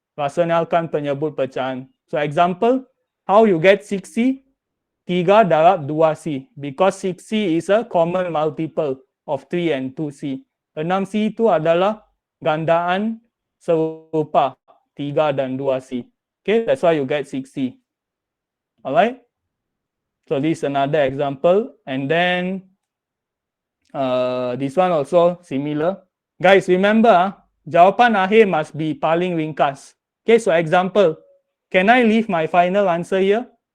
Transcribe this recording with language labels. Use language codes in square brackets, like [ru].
[ms] Rasionalkan penyebut pecahan. [en] So example, how you get 6c? 3 [ms] darab [en] 2c. Because 6c is a common multiple of 3 and 2c. [ms] 6c itu adalah gandaan serupa 3 dan 2c. [en] Okay, that's why you get 6c. Alright. So this is another example. And then this one also similar. Guys, remember, [ms] jawapan akhir [en] must be [ms] paling ringkas. [en] Okay, so example, can I leave my final answer here?